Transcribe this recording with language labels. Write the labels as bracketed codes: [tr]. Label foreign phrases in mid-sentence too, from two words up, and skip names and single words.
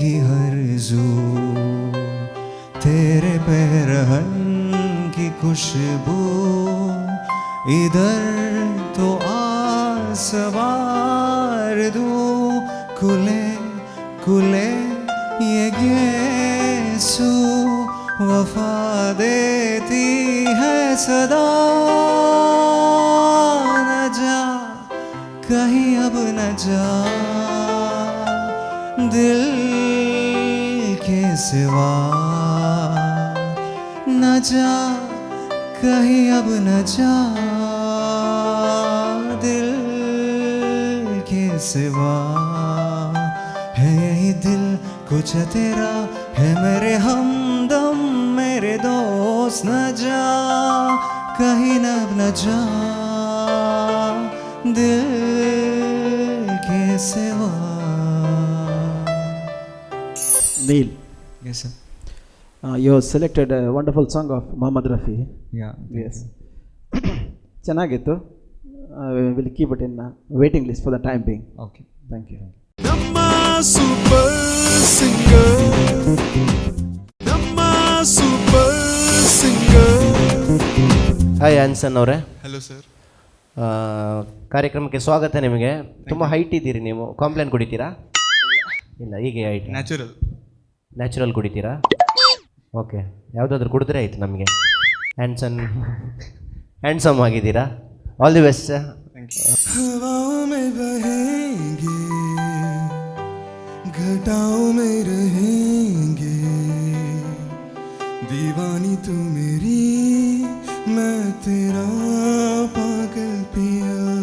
[hi] भीगी हर जू तेरे पैरहन की खुशबू इधर तो आसवार दूं खुले खुले ये गेसू वफा देती है सदा न जा कहीं अब न जा दिल के सिवा न जा कहीं अब न जा दिल के सिवा है यही दिल कुछ तेरा है मेरे हमदम मेरे दोस्त न जा कहीं न अब न जा दिल के सिवा. [en] Neil. Yes, sir. You have selected a wonderful song of Muhammad Rafi. Yeah. Yes. ಚೆನ್ನಾಗಿತ್ತು. We'll keep it in waiting list for the time being. Okay. Thank you. [kn] ನಮ್ಮ [en] super singer [kn] ನಮ್ಮ [en] super singer. [kn] ಹಾಯ್ ಆನ್ಸನ್ ಅವರೇ. [en] Hello sir. [kn] ಕಾರ್ಯಕ್ರಮಕ್ಕೆ ಸ್ವಾಗತ ನಿಮಗೆ. ತುಂಬ ಹೈಟ್ ಇದ್ದೀರಿ ನೀವು. ಕಾಂಪ್ಲೇನ್ ಕುಡಿತೀರಾ? ಇಲ್ಲ, ಹೀಗೆ ಹೈಟ್. ನ್ಯಾಚುರಲ್ ಕುಡಿತೀರಾ? ಓಕೆ, ಯಾವುದಾದ್ರೂ ಕುಡಿದ್ರೆ ಆಯಿತು ನಮಗೆ. ಹ್ಯಾಂಡ್ಸಮ್ ಆಗಿದ್ದೀರಾ. [en] All the best sir. [hi] हवाओं में बहेंगे घटाओं में रहेंगे दीवानी तू मेरी मैं तेरा पागल पिया